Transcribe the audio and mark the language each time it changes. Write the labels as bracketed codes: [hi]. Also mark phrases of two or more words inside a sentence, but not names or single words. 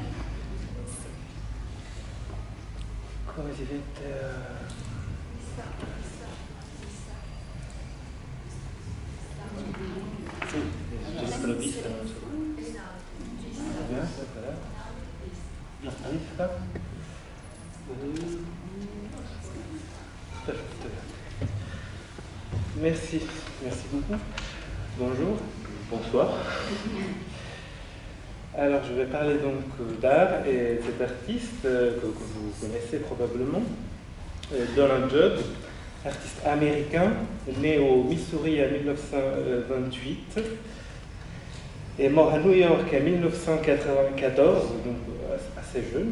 [it] Come si mette la vista, non so. La vista. [fr] Merci beaucoup. Bonjour, bonsoir. Alors, je vais parler donc d'art et de cet artiste que vous connaissez probablement, Donald Judd, artiste américain, né au Missouri en 1928 et mort à New York en 1994, donc assez jeune.